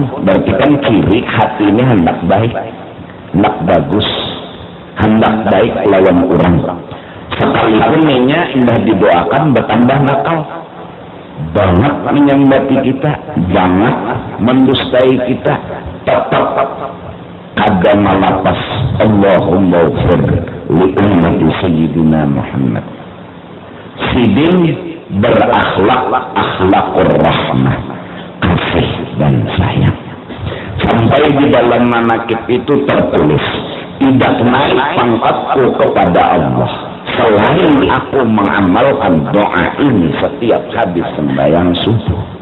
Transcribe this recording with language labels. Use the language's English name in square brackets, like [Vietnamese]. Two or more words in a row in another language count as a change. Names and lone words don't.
[Banjar] Berarti kan kiri hati ini hendak baik, hendak bagus, hendak baik lawan orang. Sekalipun nya indah didoakan bertambah nakal banget, menyambati kita banget, mendustai kita, tetap kada malapas [Arabic] اللهم اغفر لأمة سيدنا محمد. [Banjar] Sidin berakhlak [Arabic] أخلاق الرحمة, [Banjar] kasih dan sayang, sampai di dalam manakib itu tertulis, tidak naik pangkatku kepada Allah selain aku mengamalkan doa ini setiap habis sembahyang subuh.